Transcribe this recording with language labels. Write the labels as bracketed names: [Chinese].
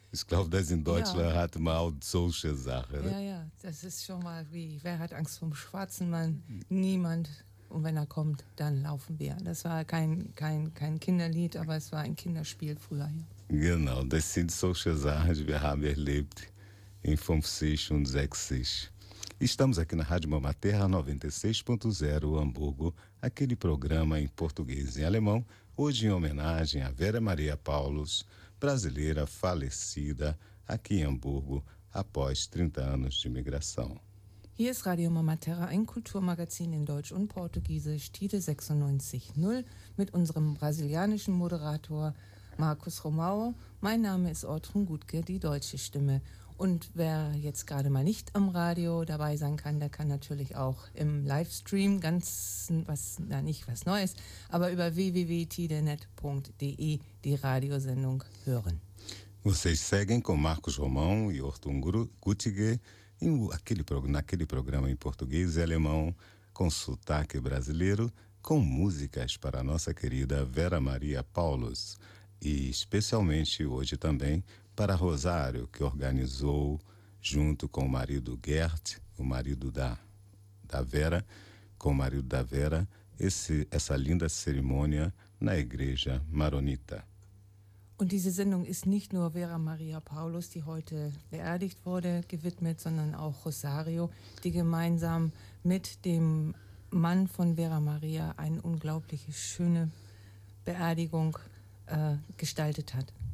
[German] Ich glaube, dass in Deutschland ja. hat man auch solche Sachen. Ne? Ja, ja, das ist schon mal wie, wer hat Angst vor dem schwarzen Mann? Niemand. Und wenn er kommt, dann laufen wir. Das war kein Kinderlied, aber es war ein Kinderspiel früher. Ja. Genau, das sind solche Sachen, die wir haben erlebt. [Portuguese] Em 56. Estamos aqui na Rádio Mama Terra 96.0 Hamburgo, aquele programa em português e em alemão, hoje em homenagem a Vera Maria Paulus, brasileira falecida aqui em Hamburgo após 30 anos de imigração. [German] Hier ist Radio Mama Terra, ein Kulturmagazin in Deutsch und Portugiesisch, Titel 96.0, mit unserem brasilianischen Moderator Markus Romão. Mein Name ist Ortrun Gutke, die deutsche Stimme. Und wer jetzt gerade mal nicht am Radio dabei sein kann, der kann natürlich auch im Livestream ganz, was na nicht was Neues, aber über www.tidenet.de die Radiosendung hören. [Portuguese] Vocês seguem com Marcos Romão e Ortrun Gutke naquele programa em português e alemão, com sotaque brasileiro, com músicas para a nossa querida Vera Maria Paulus. E especialmente hoje também, para Rosário, que organizou, junto com o marido Gert, o marido da Vera, com o marido da Vera, essa linda cerimônia na Igreja Maronita. [German] Und diese Sendung ist nicht nur Vera Maria Paulus, die heute beerdigt wurde, gewidmet, sondern auch Rosario, die gemeinsam mit dem Mann von Vera Maria eine unglaubliche, schöne Beerdigung gestaltet hat.